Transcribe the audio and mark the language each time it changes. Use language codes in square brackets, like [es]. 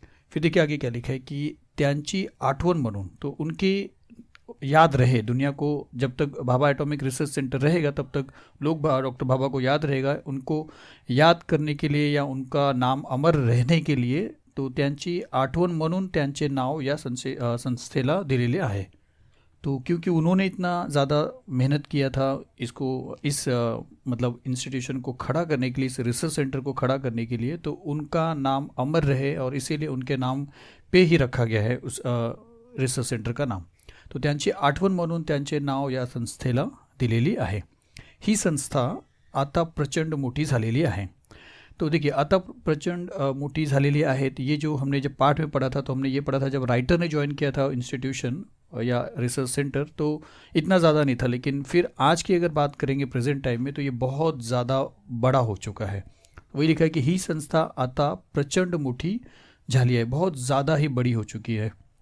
[hi] फिर देखिए आगे क्या लिखा है कि [mr] त्यांची आठवण म्हणून, [hi] तो उनकी याद रहे दुनिया को, जब तक भाभा एटॉमिक रिसर्च सेंटर रहेगा तब तक लोग डॉक्टर भाभा को याद रहेगा, उनको याद करने के लिए या उनका नाम अमर रहने के लिए, तो [mr] त्यांची आठवण म्हणून त्यांचे नाव या संस्थेला दिलेले आहे। [hi] तो क्योंकि उन्होंने इतना ज़्यादा मेहनत किया था इसको, इस मतलब इंस्टीट्यूशन को खड़ा करने के लिए, इस रिसर्च सेंटर को खड़ा करने के लिए, तो उनका नाम अमर रहे और इसीलिए उनके नाम पे ही रखा गया है उस रिसर्च सेंटर का नाम। [mr] तो त्यांची आठवण म्हणून त्यांचे नाव या संस्थेला दिलेली आहे। ही संस्था आता प्रचंड मोठी झालेली आहे। तो देखिए, आता प्रचंड मोटी झालेली आहे। [hi] तो ये जो हमने जब पाठ में पढ़ा था तो हमने ये पढ़ा था जब राइटर ने ज्वाइन किया था इंस्टीट्यूशन या रिसर्च सेंटर तो इतना ज़्यादा नहीं था, लेकिन फिर आज की अगर बात करेंगे प्रेजेंट टाइम में तो ये बहुत ज़्यादा बड़ा हो चुका है। वही लिखा है कि [mr] ही संस्था आता प्रचंड मोठी झाली है, [hi] बहुत ज़्यादा ही बड़ी हो चुकी है।